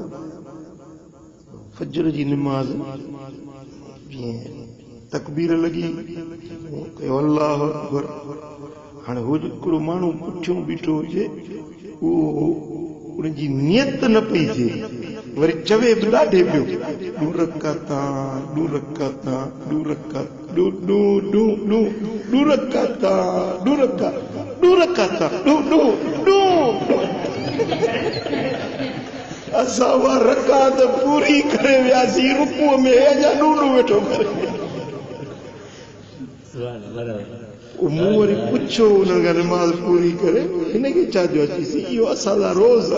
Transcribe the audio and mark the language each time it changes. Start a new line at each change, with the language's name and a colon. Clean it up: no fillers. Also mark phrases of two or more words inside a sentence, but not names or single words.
Sindhi: फजर जी निमाज़ तकबीर लगी कयो
Arabic: الله أكبر
Sindhi: हाणे हो हिकिड़ो माण्हू पुठियों बीठो हुजे उहो उनजी नियत न पई थिए वरी चवे बि ॾाढे पियो ॾू रकाता ॾू रकाता ॾू रकाता ॾू ॾू ॾू ॾू ॾू रकाता ॾू रका ॾू रकाता ॾू ॾू ॾू असां उहा रकात पूरी करे वियासीं रुकूअ में अञा ॾू ॾू वेठो करे मूं वरी पुछो उन्हनि खां निमाज़ पूरी करे हिनखे छा जो अचीसीं इहो असांजा रोज़